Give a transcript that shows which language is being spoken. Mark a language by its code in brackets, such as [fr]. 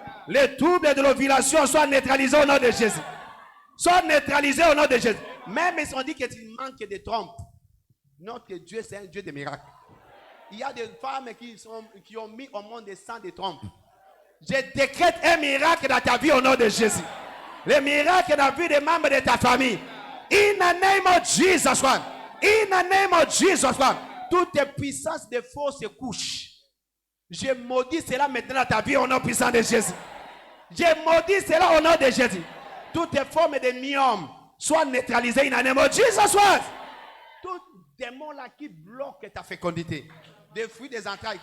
[fr] Les troubles de l'ovulation soient neutralisés au nom de Jésus. Soient neutralisés au nom de Jésus. Même si on dit que tu manques de trompe, notre Dieu c'est un Dieu de miracles. Il y a des femmes qui ont mis au monde des sangs de trompe. Je décrète un miracle dans ta vie au nom de Jésus. Le miracle dans la vie des membres de ta famille. [en] In the name of Jesus Christ. In the name of Jesus Christ. [fr] Toutes les puissances de fausses couches. Je maudis cela maintenant dans ta vie au nom puissant de Jésus. Je maudis cela au nom de Jésus. Toutes les formes de myome soient neutralisées [en] in the name of Jesus Christ. [fr] Tout démon là qui bloque ta fécondité. Des fruits des entrailles.